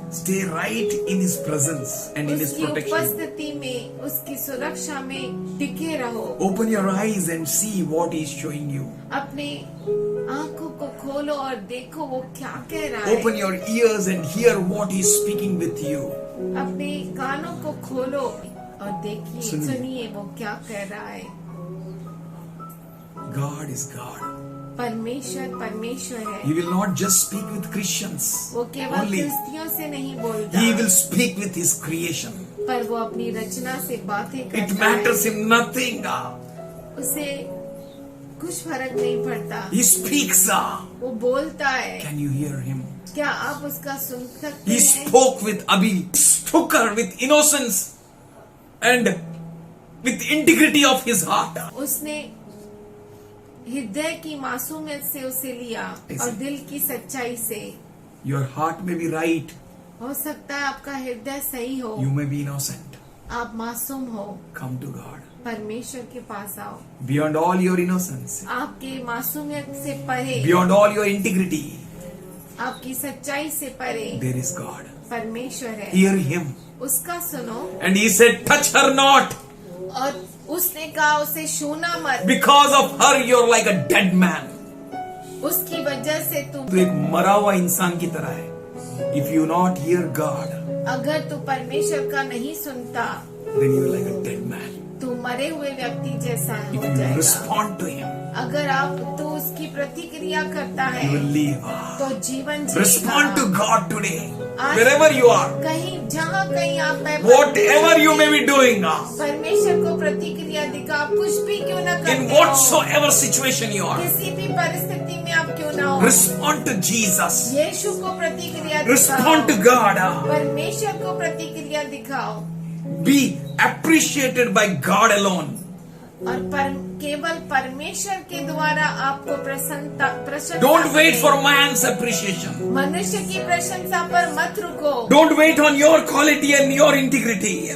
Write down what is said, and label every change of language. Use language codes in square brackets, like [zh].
[en] stay right in His presence and in His [hi] उसकी [en] protection. [hi] उपस्थिति में, उसकी सुरक्षा में टिके रहो. [en] Open your eyes and see what He is showing you. [hi] अपने आंखों को खोलो और देखो वो क्या कह रहा है. [en] Open your ears and hear what He is speaking with you. [hi] अपने कानों को खोलो और देखिए, सुनिए वो क्या कह रहा है. [en] God is God. [hi] परमेश्वर परमेश्वर है. [en] He will not just speak with Christians [hi] वो केवल [en] only. [hi] क्रिस्तियों से नहीं बोलता, [en] He will speak with His creation. [hi] पर वो अपनी रचना से बातें [en] It [hi] करता [en] matters [hi] है. [en] Him nothing. [hi] उसे कुछ फर्क नहीं पड़ता. [en] He speaks. [hi] वो बोलता है. [en] Can you hear Him? [hi] क्या आप उसका सुन सकते [en] He [hi] हैं? [en] spoke with Abhi, spoke her with innocence and with integrity of his heart. [hi] उसने हृदय की मासूमियत से उसे लिया और दिल की सच्चाई से। [en] Your heart may be right. [hi] हो सकता है आपका हृदय सही हो, [en] You may be innocent. [hi] आप मासूम हो, [en] Come to God. [hi] परमेश्वर के पास आओ। [en] Beyond all your innocence, [hi] आपके मासूमियत से परे, [en] beyond all your integrity, [hi] आपकी सच्चाई से परे [en] there is God. [hi] परमेश्वर है। [en] Hear Him. [hi] उसका सुनो। [en] And He said, touch her not. [hi] और उसने कहा उसे छूना मत, [en] Because of her, you're like a dead man. [hi] उसकी वजह से तू एक मरा हुआ इंसान की तरह है. [en] If you not hear God, [hi] अगर तू परमेश्वर का नहीं सुनता [en] then you're like a dead man. [hi] तू मरे हुए व्यक्ति जैसा [en] If [hi] हो [en] you [hi] जाएगा। [en] respond to Him, [hi] अगर आप तू उसकी प्रतिक्रिया करता है [en] you will live. [hi] तो जीवन [en] Respond to [hi] जिएगा। [en] God today, [hi] आज [en] wherever you are, [hi] कहीं जहाँ कहीं आप है, [en] whatever you may be doing, [hi] परमेश्वर को प्रतिक्रिया दिखा, आप कुछ भी क्यों न [en] in [hi] करते हो, [en] whatsoever situation you are, [hi] किसी भी परिस्थिति में आप क्यों ना हो, [en] respond to Jesus. [hi] यीशु को प्रतिक्रिया [en] Respond to [hi] दिखाओ, [en] God. [hi] परमेश्वर को प्रतिक्रिया दिखाओ [en] Be appreciated by God alone. [hi] और केवल परमेश्वर के द्वारा आपको प्रशंसा [en] Don't wait [hi] मिले। [en] for man's appreciation. [hi] मनुष्य की प्रशंसा पर मत रुको। [en] Don't wait on your quality and your integrity.